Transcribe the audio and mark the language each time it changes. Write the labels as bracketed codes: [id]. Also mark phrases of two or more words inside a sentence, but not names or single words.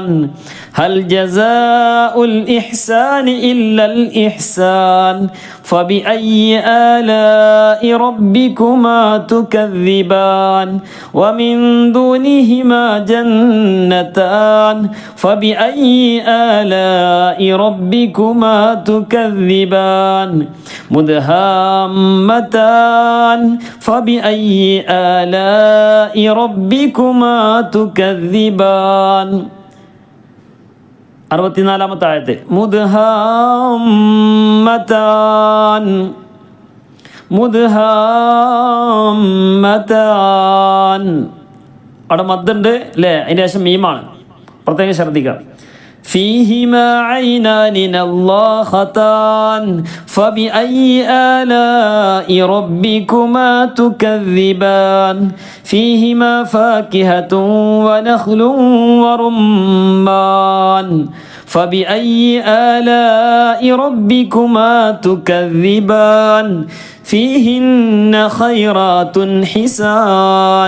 [ar] هل جزاء الإحسان إلا الإحسان فبأي آلاء ربكما تكذبان ومن دونهما جنتان فبأي آلاء ربكما تكذبان مدهامتان فبأي آلاء ربكما تكذبان. [ml] 64-ാമത്തെ ആയത്ത് [ar] مدهامتان مدهامتان. [ml] അവിടെ മദ്ദുണ്ട് അല്ലേ, അതിൻ്റെ ശേഷം മീമാണ്, പ്രത്യേകം ശ്രദ്ധിക്കുക. [ar] فيهما عينان نضاختان فبأي آلاء ربكما تكذبان فيهما فاكهة ونخل ورمان فبأي آلاء ربكما تكذبان فيهن خيرات حسان.